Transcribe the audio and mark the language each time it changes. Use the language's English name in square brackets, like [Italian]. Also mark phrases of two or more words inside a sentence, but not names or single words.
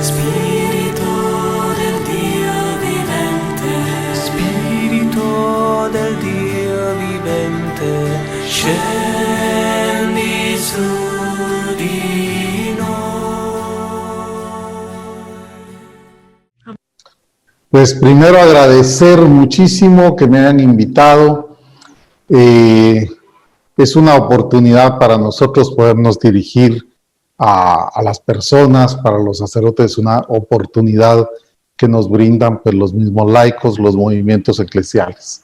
[Italian] Spirito del Dio vivente, Spirito del Dio vivente, scendi su di noi. [Spanish] Pues primero agradecer muchísimo que me hayan invitado. Es una oportunidad para nosotros podernos dirigir a las personas, para los sacerdotes, una oportunidad que nos brindan pues, los mismos laicos, los movimientos eclesiales.